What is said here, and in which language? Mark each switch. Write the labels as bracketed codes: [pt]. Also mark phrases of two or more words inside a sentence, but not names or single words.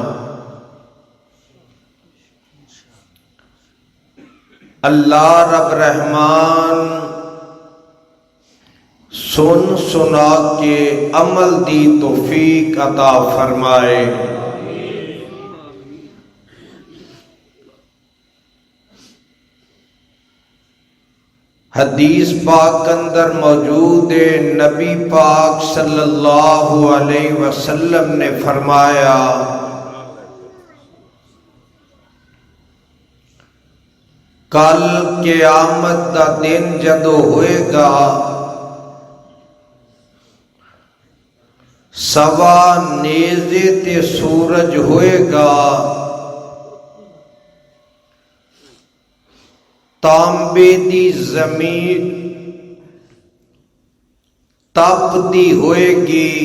[pa] اللہ رب رحمان سن سنا کے عمل دی توفیق عطا فرمائے. حدیث پاک اندر موجود ہے، نبی پاک [ar] صلى الله عليه وسلم [pa] نے فرمایا کل قیامت دا دن جدوں ہوئے گا سوا نیزے تے سورج ہوئے گا تانبے دی زمین تپدی ہوئے گی